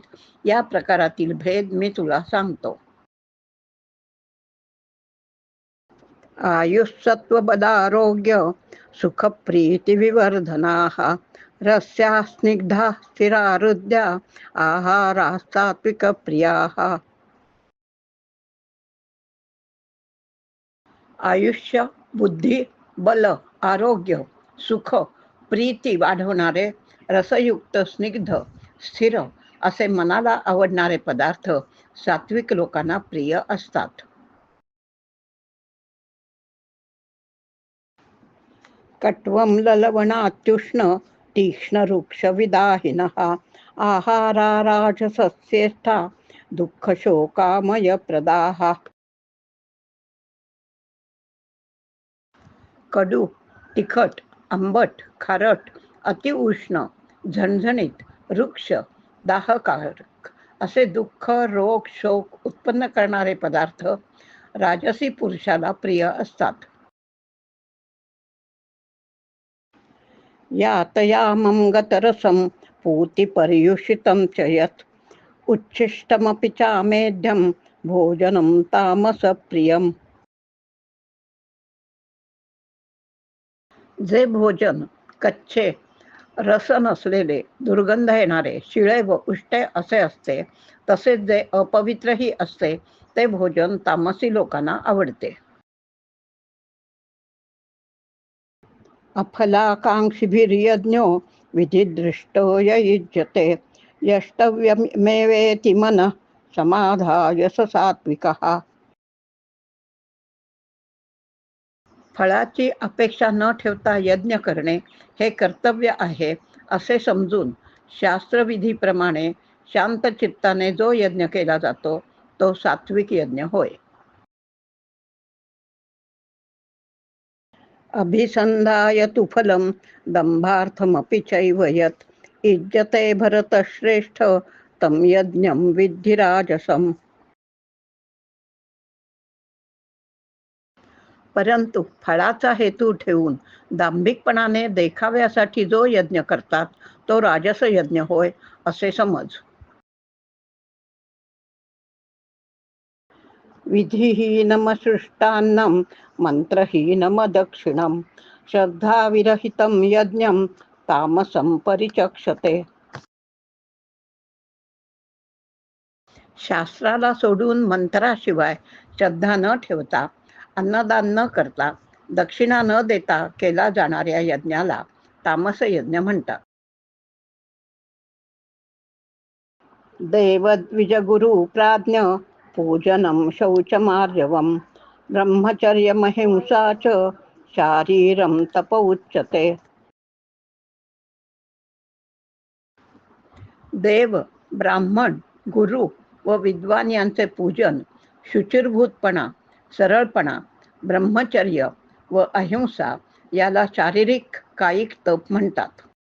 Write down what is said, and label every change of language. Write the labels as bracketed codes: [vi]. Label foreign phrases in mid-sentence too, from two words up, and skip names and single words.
[mr] या प्रकारातील भेद मी तुला सांगतो. [sa] आयुःसत्त्वबलारोग्य सुखप्रीतिविवर्धनाः रस्याः स्निग्धाः स्थिरारुद्या आहाराः सात्विकप्रियाः. [mr] आयुष्य, बुद्धी, बल, आरोग्य, सुख, प्रीती वाढवणारे रसयुक्त, स्निग्ध, स्थिर असे मनाला आवडणारे पदार्थ सात्विक लोकांना प्रिय असतात. [sa] कट्वं ललवणात्युष्ण तीक्ष्णरुक्षविदाहिनः आहारा राजसस्येष्ठा दुःखशोकामयप्रदाः. [mr] कडू, तिखट, आंबट, खारट, अतिउष्ण, झणझणीत, वृक्ष, दाहकारक असे दुःख, रोग, शोक उत्पन्न करणारे पदार्थ राजसी पुरुषाला प्रिय असतात. [sa] यातयामं गतरसं पूतिपर्युषितं च यत् उच्छिष्टमपि चामेध्यं भोजनं तामसप्रियम्. [mr] जे भोजन कच्चे, रस नसलेले, दुर्गंध येणारे, शिळे व उष्टे असे असते, तसेच जे अपवित्रही असते ते भोजन तामसी लोकांना आवडते. [sa] अफलाकांक्षिभिर्यज्ञो विधिदृष्टो य युज्यते यष्टव्यमेवेति मनः समाधाय स सात्विकः. [mr] फळाची अपेक्षा न ठेवता यज्ञ करणे हे कर्तव्य आहे असे समजून शास्त्रविधीप्रमाणे शांत चित्ताने जो यज्ञ केला जातो तो सात्विक यज्ञ होय. [sa] अभिसंधाय तु फलं दंभार्थमपि चैव यत् इज्यते भरतश्रेष्ठ तं यज्ञं विद्धि राजसम्. [mr] परंतु फळाचा हेतू ठेवून दांभिकपणाने देखाव्यासाठी जो यज्ञ करतात तो राजस यज्ञ होय असे समज. [sa] विधिहीनमसृष्टान्नं मंत्रहीनमदक्षिणं श्रद्धाविरहितं यज्ञं तामसं परिचक्षते. [mr] शास्त्राला सोडून मंत्राशिवाय श्रद्धा न ठेवता, अन्नदान न करता, दक्षिणा न देता केला जाणाऱ्या यज्ञाला तामस यज्ञ म्हणतात. [sa] देवद्विजगुरु प्राज्ञ पूजनं शौचमार्जवं ब्रह्मचर्यमहिंसा च शारीरं तप उच्यते. [mr] देव, ब्राह्मण, गुरु व विद्वान यांचे पूजन, शुचिर्भूतपणा, सरळपणा, ब्रह्मचर्य व अहिंसा याला शारीरिक कायिक तप म्हणतात.